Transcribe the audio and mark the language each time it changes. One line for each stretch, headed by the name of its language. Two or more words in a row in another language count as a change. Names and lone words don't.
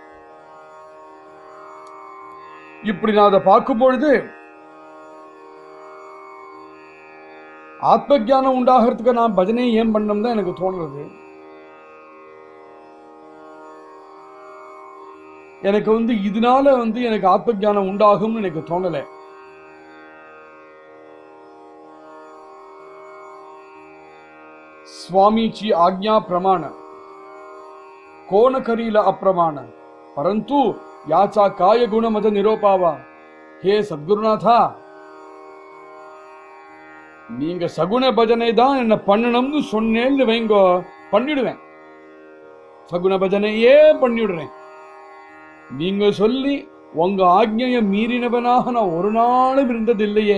Tamil: இப்படி நான் அதை பார்க்கும் பொழுது ஆத்ம ஞானம் உண்டாகிறதுக்கு நான் பஜனை ஏன் பண்ணணும் தான் எனக்கு தோணுறது. எனக்கு இதனால எனக்கு ஆத்ம ஞானம் உண்டாகும்னு எனக்கு தோணல.
Marathi: स्वामीची आज्ञा प्रमाण कोण करील अप्रमाण परंतु याचा काय गुण मज निरोपावा. हे सद्गुरुनाथा,
Tamil: நீங்க சகுன பஜனை தான் என்ன பண்ணணும்னு சொன்னேன்னு வைங்கோ, பண்ணிடுவேன். சகுன பஜனையே பண்ணிடுறேன். நீங்க சொல்லி உங்க ஆக்ஞையை மீறினவனாக நான் ஒரு நாளும் இருந்ததில்லையே.